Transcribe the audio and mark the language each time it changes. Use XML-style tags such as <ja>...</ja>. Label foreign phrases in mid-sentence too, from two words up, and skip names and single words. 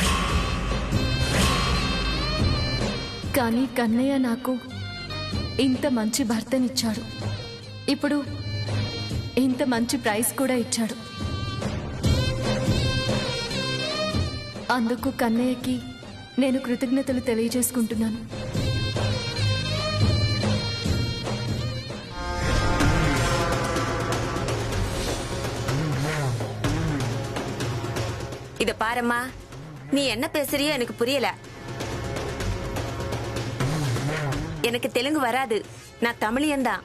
<te>కానీ కన్నయ్య నాకు ఇంత మంచి భర్తనిచ్చాడు. ఇప్పుడు ఇంత మంచి ప్రైజ్ కూడా ఇచ్చాడు. అందుకు కన్నయ్యకి నేను కృతజ్ఞతలు తెలియజేసుకుంటున్నాను.</te> <ta>இத பாரம்மா, நீ என்ன பேசுறியோ எனக்கு புரியல. எனக்கு தெலுங்கு வராது, நான் தமிழியன் தான்.</ta>